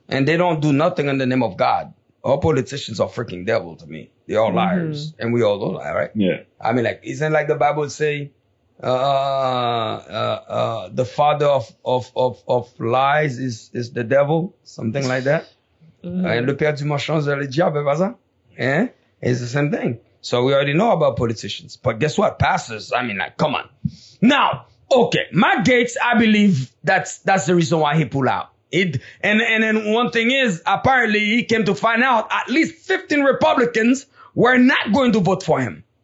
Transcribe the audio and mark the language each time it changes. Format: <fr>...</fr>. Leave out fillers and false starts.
<en>And they don't do nothing in the name of God. All politicians are freaking devil to me. They're all liars. And we all know that, right? Yeah. I mean, like, isn't like the Bible say, the father of lies is the devil? Something like that.</en> <fr>Le père du mensonge, le diable, pas ça?</fr> <en>It's the same thing. So we already know about politicians. But guess what? Pastors, I mean, like, come on. Now, okay, Matt Gaetz, I believe that's the reason why he pulled out. And then one thing is, apparently he came to find out at least 15 Republicans were not going to vote for him.</en>